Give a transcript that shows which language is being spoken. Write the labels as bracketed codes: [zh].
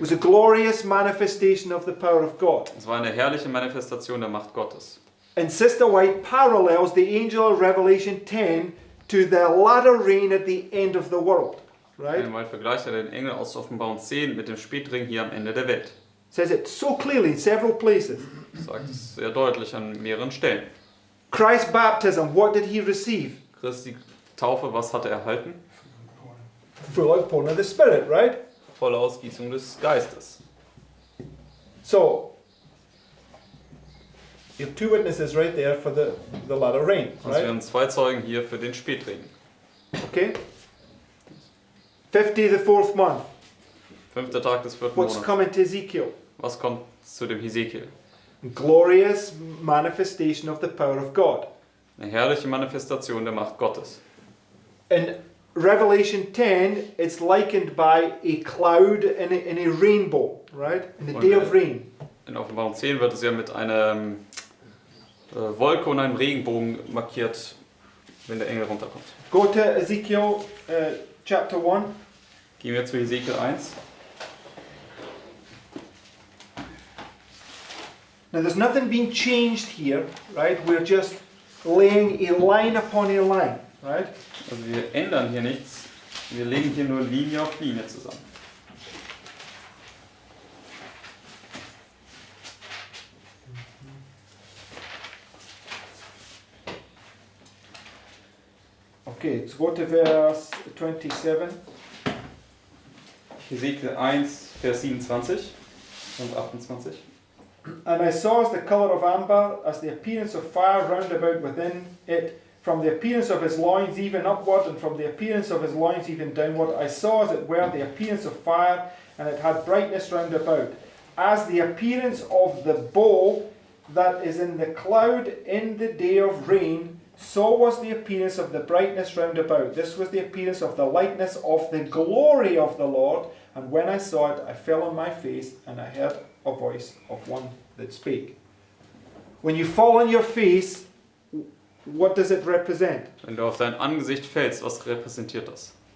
[en] was a glorious manifestation of the power of God. [de] Es war eine herrliche Manifestation der Macht Gottes. [en] And Sister White parallels the angel of Revelation 10 to the latter rain at the end of the world, right? [de] Einmal vergleicht er den Engel aus Offenbarung 10 mit dem Spätregen hier am Ende der Welt. [en] Says it so clearly in several places. [de] Das sagt es sehr deutlich an mehreren Stellen. [en] Christ's baptism, what did he receive? [de] Christi Taufe, was hat er erhalten? [en] Full outpouring of the Spirit, right? [de] Volle Ausgießung des Geistes. [en] So, you have 2 witnesses right there for the latter rain, [de] Also wir [en] right? [de] haben 2 Zeugen hier für den Spätregen. [en] Okay? 50, the 4th month. [de] 5. Tag des 4. [en] What's [de] Monats. [en] coming to Ezekiel? [de] Was kommt zu dem Hesekiel? [en] Glorious manifestation of the power of God. [de] Eine herrliche Manifestation der Macht Gottes. [en] In Revelation 10, it's likened by a cloud and a rainbow, right? In the day of rain. [de] In Offenbarung 10 wird es ja mit einer Wolke und einem Regenbogen markiert, wenn der Engel runterkommt. [en] Go to Ezekiel chapter 1. [de] Gehen wir zu Hesekiel 1. [en] Now there's nothing being changed here, right? We're just laying a line upon a line, right? [de] Also wir ändern hier nichts, wir legen hier nur Linie auf Linie zusammen. [en] Okay, let's go to verse 27. [de] Hesekiel 1, Vers 27 und 28. [en] And I saw as the colour of amber, as the appearance of fire round about within it, from the appearance of his loins even upward, and from the appearance of his loins even downward. I saw as it were the appearance of fire, and it had brightness round about, as the appearance of the bow that is in the cloud in the day of rain. So was the appearance of the brightness round about. This was the appearance of the likeness of the glory of the Lord. And when I saw it, I fell on my face, and I heard a voice of one that spake. When you fall on your face, what does it represent? [de] Wenn du auf dein Angesicht fällst, was repräsentiert das?